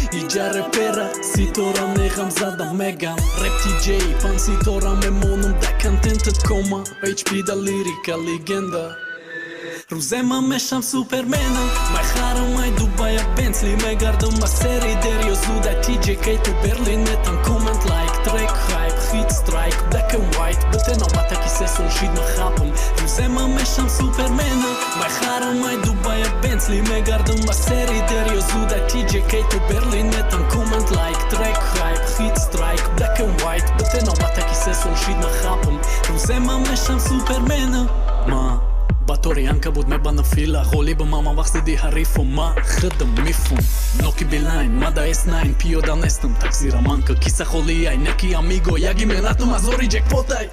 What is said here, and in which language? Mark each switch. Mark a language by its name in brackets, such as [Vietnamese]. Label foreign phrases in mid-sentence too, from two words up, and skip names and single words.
[Tajik] Иҷа репера, ситора мегам зада меган. Рэп Т Ҷ, пан ситора мемонам, да контентет кома. H P да лирика легенда. Рӯзе ман мешам супермена, мехарам ай Дубая Бентли, мегардам ба сери дерё зуд, ай T J K то Берлин, метам коммент, лайк, трек, хайп, хит, страйк, [English] black and white, [Tajik] бите навбатаки се сол шид ма хапам. Рӯзе ман мешам супермена, мехарам ай Дубая Бентли, мегардам ба сери дерё зуд, ай T J K то Берлин, метам коммент, лайк, трек, хайп, хит, страйк, [English] black and white, [Tajik] бите навбатаки се сол шид ма хапам. Рӯзе ман мешам супермена, ма ба тори анкабут мебана фила, ғолиба мама вақт зидди ҳарифу ма худам мифум. Ноки билайн, ма да S nine, пиёда нестам, так зира манка, киса холӣ, ай неки амиго, яги меҳнатум аз ори ҷекпот, ай.